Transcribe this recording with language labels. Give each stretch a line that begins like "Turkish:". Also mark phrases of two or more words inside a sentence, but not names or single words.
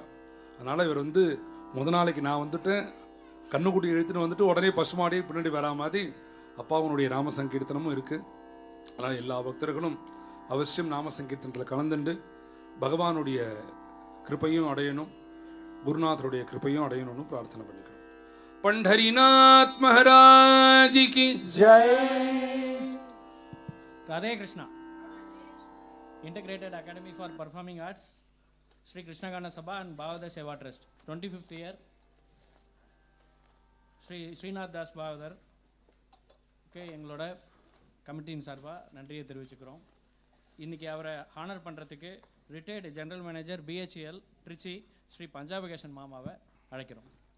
Tamil: அதனால இவர் வந்து முத நாளைக்கு நான் வந்துட்டேன், கண்ணுக்குட்டி எழுத்துன்னு வந்துட்டு உடனே பசுமாடியே பின்னாடி வரா மாதிரி அப்பாவனுடைய நாம சங்கீர்த்தனமும் இருக்கு. அதனால எல்லா பக்தர்களும் அவசியம் நாம சங்கீர்த்தனத்தில் கலந்துண்டு பகவானுடைய கிருப்பையும் அடையணும், குருநாதருடைய கிருப்பையும் அடையணும்னு பிரார்த்தனை பண்ணிக்கிறோம்.
Hindi: पंढरीनाथ महाराज की जय. राधे कृष्णा.
English: Integrated Academy for Performing Arts, Sri Krishnagana Sabha and Bhavada Seva Trust, 25th year.
Tamil: Sri Srinath Das Bhavadar எங்களோட கமிட்டியின் சார்பாக நன்றியை தெரிவிச்சுக்கிறோம். இன்றைக்கி அவரை ஹானர் பண்ணுறதுக்கு
English: retired general manager BHEL
Tamil: திருச்சி ஸ்ரீ பஞ்சாபகேஷன் மாமாவை அழைக்கிறோம்.